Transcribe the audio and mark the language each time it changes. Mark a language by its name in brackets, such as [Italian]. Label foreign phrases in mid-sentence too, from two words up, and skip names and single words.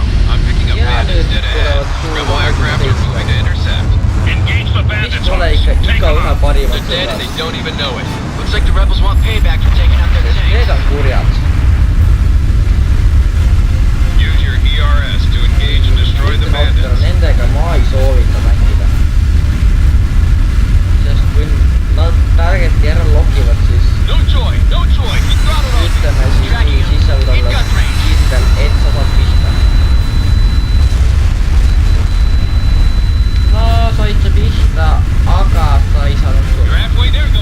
[English] I'm picking up bandits dead ahead. Rebel aircraft are moving to intercept. Engage the bandits, Hawks. Take them out. They're dead and they don't even know it. Looks like the rebels want payback for taking out their tanks. [Estonian] Need on kurjat. [English] Use your ERS to engage and destroy the bandits. [Estonian] Nendega ma ei soovita mängida. Sest kui nad targeti ära lokivad, siis [English] No joy. Keep throttled on. [Estonian] ütleme siis sa võid olla kindel, et sa saad pihta. No said sa pihta, aga sa ei saanud [English] You're [Estonian] tulla. [English] halfway